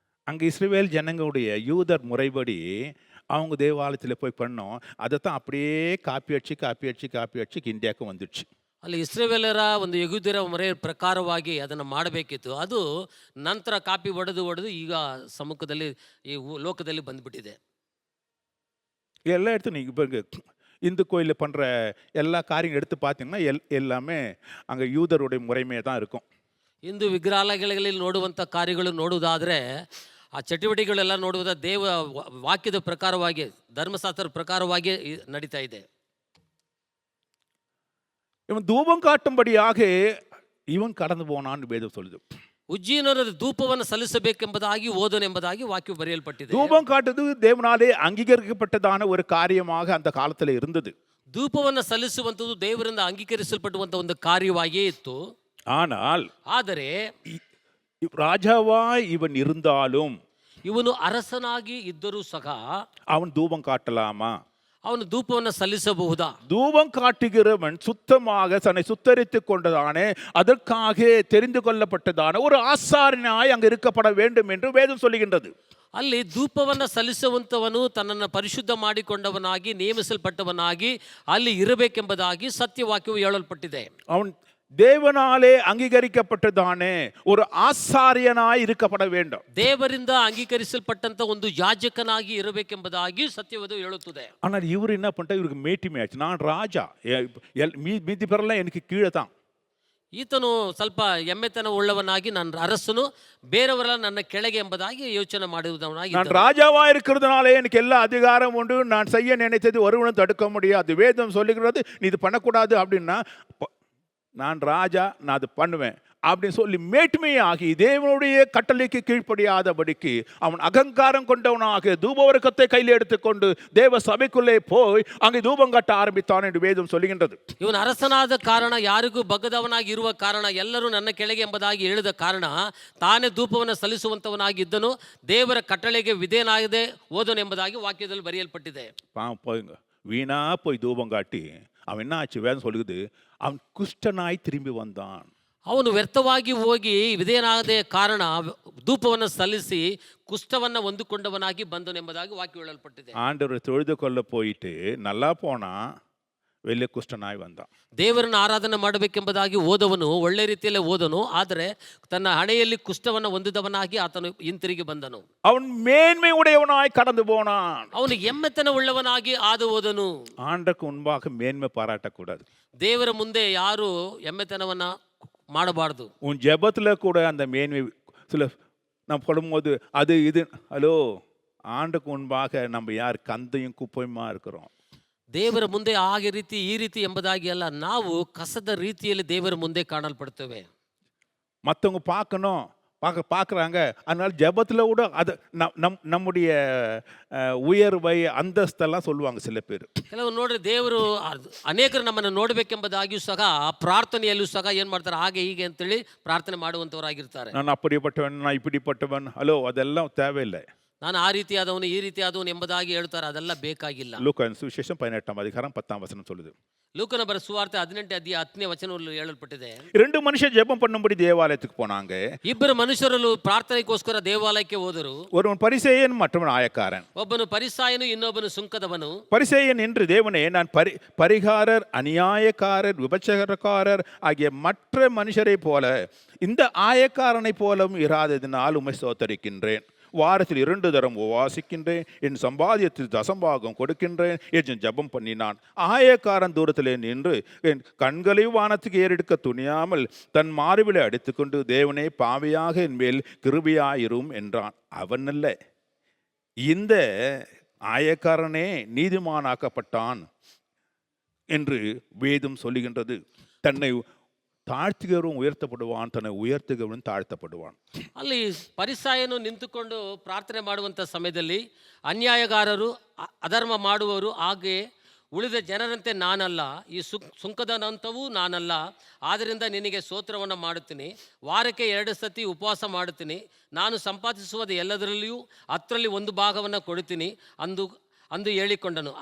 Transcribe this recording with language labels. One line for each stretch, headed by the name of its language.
Tamil: அங்கே இஸ்ரவேல் ஜனங்களுடைய யூதர் முறைப்படி அவங்க தேவாலயத்தில் போய் பண்ணோம். அதை தான் அப்படியே காப்பி அடிச்சு இந்தியாவுக்கு வந்துடுச்சு.
Kannada: ಅಲ್ಲಿ ಇಸ್ರೇವೇಲರ ಒಂದು ಯೆಹೂದ್ಯರ ಮೊರೆಯ ಪ್ರಕಾರವಾಗಿ ಅದನ್ನು ಮಾಡಬೇಕಿತ್ತು. ಅದು ನಂತರ ಕಾಪಿ ಒಡೆದು ಈಗ ಸಮ್ಮುಖದಲ್ಲಿ ಈ ಲೋಕದಲ್ಲಿ ಬಂದ್ಬಿಟ್ಟಿದೆ. ಎಲ್ಲ
Tamil: எடுத்து நீங்கள் இப்போ இந்து கோயிலில் பண்ணுற எல்லா காரியம் எடுத்து பார்த்தீங்கன்னா எல்லாமே அங்கே யூதருடைய முறைமையாக தான் இருக்கும்.
Kannada: ಹಿಂದೂ ವಿಗ್ರಹಾಲಯಗಳಲ್ಲಿ ನೋಡುವಂಥ ಕಾರ್ಯಗಳು ನೋಡುವುದಾದರೆ ಆ ಚಟುವಟಿಕೆಗಳೆಲ್ಲ ನೋಡುವುದ ದೇವ ವಾಕ್ಯದ ಪ್ರಕಾರವಾಗಿ ಧರ್ಮಶಾಸ್ತ್ರದ ಪ್ರಕಾರವಾಗಿ ನಡೀತಾ ಇದೆ.
Tamil: இவன் தூபம் காட்டும்படியாக இவன் கடந்து போனான்னு வேதம் சொல்லுது.
Kannada: ಉಜ್ಜೀನರ ಧೂಪವನ್ನು ಸಲ್ಲಿಸಬೇಕೆಂಬುದಾಗಿ ಓದನೆಂಬುದಾಗಿ ವಾಕ್ಯ ಬರೆಯಲ್ಪಟ್ಟಿದೆ.
Tamil: தூபம் காட்டுறது தேவனாலே அங்கீகரிக்கப்பட்டதான ஒரு காரியமாக அந்த காலத்தில் இருந்தது.
Kannada: ಧೂಪವನ್ನು ಸಲ್ಲಿಸುವಂಥದ್ದು ದೇವರಿಂದ ಅಂಗೀಕರಿಸಲ್ಪಟ್ಟುವಂಥ ಒಂದು ಕಾರ್ಯವಾಗಿಯೇ ಇತ್ತು.
Tamil: ஆனால்
Kannada: ಆದರೆ
Tamil: ராஜாவாய் இவன் இருந்தாலும்
Kannada: ಇವನು ಅರಸನಾಗಿ ಇದ್ದರೂ ಸಹ
Tamil: அவன் தூபம் காட்டலாமா?
Kannada: ಅವನು ಧೂಪವನ್ನು ಸಲ್ಲಿಸಬಹುದಾ?
Tamil: தூபம் காட்டுகிறவன் சுத்தமாக தன்னை சுத்தரித்துக் கொண்டதானே அதற்காக தெரிந்து கொள்ளப்பட்டதான ஒரு ஆசாரியனாய் அங்கு இருக்கப்பட வேண்டும் என்று வேதம் சொல்லுகின்றது.
Kannada: ಅಲ್ಲಿ ಧೂಪವನ್ನು ಸಲ್ಲಿಸುವಂಥವನು ತನ್ನನ್ನು ಪರಿಶುದ್ಧ ಮಾಡಿಕೊಂಡವನಾಗಿ ನೇಮಿಸಲ್ಪಟ್ಟವನಾಗಿ ಅಲ್ಲಿ ಇರಬೇಕೆಂಬುದಾಗಿ ಸತ್ಯವಾಕ್ಯವು ಹೇಳಲ್ಪಟ್ಟಿದೆ.
Tamil: அவன் தேவனாலே அங்கீகரிக்கப்பட்டதானே ஒரு ஆசாரியனாய் இருக்கப்பட வேண்டும்.
Kannada: ದೇವರಿಂದ ಅಂಗೀಕರಿಸಲ್ಪಟ್ಟಂತ ಒಂದು ಯಾಜಕನಾಗಿ ಇರಬೇಕೆಂಬುದಾಗಿ ಸತ್ಯವಾದ ಹೇಳುತ್ತದೆ.
Tamil: ஆனால் இவர் என்ன பண்ணிட்டா, இவருக்கு மேட்டிமை ஆச்சு. நான் ராஜா, மீதி பேரெல்லாம் எனக்கு கீழே தான்.
Kannada: ಈತನು ಸ್ವಲ್ಪ ಎಮ್ಮೆತನ ಉಳ್ಳವನಾಗಿ ನನ್ನ ಅರಸನು, ಬೇರೆಯವರೆಲ್ಲ ನನ್ನ ಕೆಳಗೆ ಎಂಬುದಾಗಿ ಯೋಚನೆ ಮಾಡುವುದವನಾಗಿ
Tamil: நான் ராஜாவா இருக்கிறதுனாலே எனக்கு எல்லா அதிகாரம் உண்டு, நான் செய்ய நினைத்தது ஒருவனும் தடுக்க முடியாது. வேதம் சொல்லுகிறது நீ இது பண்ணக்கூடாது அப்படின்னா, நான் ராஜா, நான் அது பண்ணுவேன் அப்படின்னு சொல்லி மேட்டுமையாகி தேவனுடைய கட்டளைக்கு கீழ்ப்படியாதபடிக்கு அவன் அகங்காரம் கொண்டவனாக தூபவர்க்கத்தை கையில் எடுத்துக்கொண்டு தேவ சபைக்குள்ளே போய் அங்கே தூபம் கட்ட ஆரம்பித்தான் என்று வேதம் சொல்லுகின்றது.
Kannada: ಇವನು ಅರಸನಾದ ಕಾರಣ, ಯಾರಿಗೂ ಬಗ್ಗದವನಾಗಿ ಇರುವ ಕಾರಣ, ಎಲ್ಲರೂ ನನ್ನ ಕೆಳಗೆ ಎಂಬುದಾಗಿ ಹೇಳಿದ ಕಾರಣ ತಾನೇ ಧೂಪವನ್ನು ಸಲ್ಲಿಸುವಂತವನಾಗಿದ್ದನು, ದೇವರ ಕಟ್ಟಳೆಗೆ ವಿಧೇಯನಾಗದೆ ಹೋದನು ಎಂಬುದಾಗಿ ವಾಕ್ಯದಲ್ಲಿ ಬರೆಯಲ್ಪಟ್ಟಿದೆ.
Tamil: போய்ங்க வீணா போய் தூபம் காட்டி அவன் என்ன ஆச்சு? வேதம் சொல்லுது, அவன் குஷ்டனாய் திரும்பி வந்தான்.
Kannada: ಅವನು ವ್ಯರ್ಥವಾಗಿ ಹೋಗಿ ವಿಧೇಯನಾಗದೆ ಕಾರಣ ಧೂಪವನ್ನು ಸಲ್ಲಿಸಿ ಕುಷ್ಠವನ್ನು ಹೊಂದಿಕೊಂಡವನಾಗಿ ಬಂದನೆಂಬುದಾಗಿ ವಾಕ್ಯ ಹೇಳಲ್ಪಟ್ಟಿದೆ.
Tamil: ஆண்டவர் தொழுது கொள்ள போயிட்டு நல்லா போனா வெளியே குஷ்டனாய் வந்தான்.
Kannada: ದೇವರನ್ನು ಆರಾಧನೆ ಮಾಡಬೇಕೆಂಬುದಾಗಿ ಓದವನು ಒಳ್ಳೆ ರೀತಿಯಲ್ಲೇ ಓದನು, ಆದರೆ ತನ್ನ ಹಣೆಯಲ್ಲಿ ಕುಷ್ಠವನ್ನು ಹೊಂದಿದವನಾಗಿ ಆತನು ಹಿಂತಿರುಗಿ ಬಂದನು.
Tamil: அவன் மேன்மை உடையவனாய் கடந்து போனான்.
Kannada: ಅವನು ಎಮ್ಮೆತನ ಉಳ್ಳವನಾಗಿ ಹಾದು ಹೋದನು.
Tamil: ஆண்டருக்கு முன்பாக மேன்மை பாராட்டக்கூடாது.
Kannada: ದೇವರ ಮುಂದೆ ಯಾರು ಎಮ್ಮೆತನವನ್ನ ಮಾಡಬಾರದು.
Tamil: உன் ஜெபத்துல கூட அந்த மேன்மை சில நம்ம படும்போது அது இது, ஹலோ, ஆண்டுக்கு முன்பாக நம்ம யார் கந்தையும் குப்பையுமா இருக்கிறோம்.
Kannada: ದೇವರ ಮುಂದೆ ಹಾಗೆ ರೀತಿ ಈ ರೀತಿ ಎಂಬುದಾಗಿ ಅಲ್ಲ, ನಾವು ಕಸದ ರೀತಿಯಲ್ಲಿ ದೇವರ ಮುಂದೆ ಕಾಣಲ್ಪಡ್ತೇವೆ.
Tamil: மற்றவங்க பார்க்கணும், பார்க்குறாங்க. அதனால ஜெபத்தில் கூட அது நம்முடைய உயர்வை அந்தஸ்தெல்லாம் சொல்லுவாங்க சில பேர்.
Kannada: ಕೆಲವರು ನೋಡ್ರಿ, ದೇವರು ಅನೇಕರು ನಮ್ಮನ್ನು ನೋಡಬೇಕೆಂಬುದಾಗಿಯೂ ಸಹ ಪ್ರಾರ್ಥನೆಯಲ್ಲೂ ಸಹ ಏನು ಮಾಡ್ತಾರೆ, ಹಾಗೆ ಹೀಗೆ ಅಂತೇಳಿ ಪ್ರಾರ್ಥನೆ ಮಾಡುವಂಥವರಾಗಿರ್ತಾರೆ. ನಾನು
Tamil: அப்படிப்பட்டவன், நான் இப்படிப்பட்டவன், ஹலோ, அதெல்லாம் தேவையில்லை.
Kannada: ನಾನು ಆ ರೀತಿಯಾದವನು ಈ ರೀತಿಯಾದವನು ಎಂಬುದಾಗಿ ಹೇಳ್ತಾರೆ, ಅದೆಲ್ಲ ಬೇಕಾಗಿಲ್ಲ.
Tamil: லூக்கான் சுவிசேஷம் 18ஆம் அதிகாரம் 10ஆம் வசனம் சொல்லுது.
Kannada: ಲೂಕನ ಬರೆದ ಸುವಾರ್ತೆ 18 ಅಧ್ಯಾಯ 10ನೇ ವಚನದಲ್ಲಿ ಹೇಳಲ್ಪಟ್ಟಿದೆ.
Tamil: 2 மனுஷர் ஜெபம் பண்ணும்படி தேவாலயத்துக்கு போனாங்க.
Kannada: ಇಬ್ಬರು ಮನುಷ್ಯರು ಪ್ರಾರ್ಥನೆಗೋಸ್ಕರ ದೇವಾಲಯಕ್ಕೆ ಹೋದರು.
Tamil: ஒருவன் பரிசேயன், மற்றவன் ஆயக்காரன்.
Kannada: ಒಬ್ಬನು ಪರಿಸಾಯನು, ಇನ್ನೊಬ್ಬನು ಸುಂಕದವನು.
Tamil: பரிசேயன் என்று தேவனே, நான் பரிகாரர், அநியாயக்காரர், விபச்சாரக்காரர் ஆகிய மற்ற மனுஷரை போல இந்த ஆயக்காரனை போலவும் இராததினால் உம்மை ஸ்தோத்தரிக்கின்றேன். வாரத்தில் 2 தரம் உபவாசிக்கின்றேன், என் சம்பாதியத்தில் தசம்பாகம் கொடுக்கின்றேன் என்று ஜெபம் பண்ணினான். ஆயக்காரன் தூரத்திலே நின்று என் கண்களை வானத்துக்கு ஏறெடுக்க துணியாமல் தன் மார்பிலை அடித்துக்கொண்டு, தேவனே, பாவியாக என் மேல் கிருபையாயிரும் என்றான். அவன் அல்ல, இந்த ஆயக்காரனே நீதிமானாக்கப்பட்டான் என்று வேதம் சொல்லுகின்றது. தன்னை ತಾಳ್ತಿಗವನು ಉಯರ್ತಪಡುವಾನ್, ತನ್ನ ಉಯರ್ತಿಗವನು ತಾಳ್ತಪಡುವಾನ್.
Kannada: ಅಲ್ಲಿ ಪರಿಸಾಯನು ನಿಂತುಕೊಂಡು ಪ್ರಾರ್ಥನೆ ಮಾಡುವಂಥ ಸಮಯದಲ್ಲಿ ಅನ್ಯಾಯಗಾರರು, ಅಧರ್ಮ ಮಾಡುವವರು, ಹಾಗೆ ಉಳಿದ ಜನರಂತೆ ನಾನಲ್ಲ, ಈ ಸುಂಕದನಂತವೂ ನಾನಲ್ಲ, ಆದ್ದರಿಂದ ನಿನಗೆ ಸ್ತೋತ್ರವನ್ನು ಮಾಡುತ್ತೀನಿ, ವಾರಕ್ಕೆ 2 ಸತಿ ಉಪವಾಸ ಮಾಡುತ್ತೀನಿ, ನಾನು ಸಂಪಾದಿಸುವುದು ಎಲ್ಲದರಲ್ಲಿಯೂ 10ರಲ್ಲಿ 1 ಭಾಗವನ್ನು ಕೊಡುತ್ತೀನಿ ಅಂದು ಹೇಳಿಕೊಂಡನು.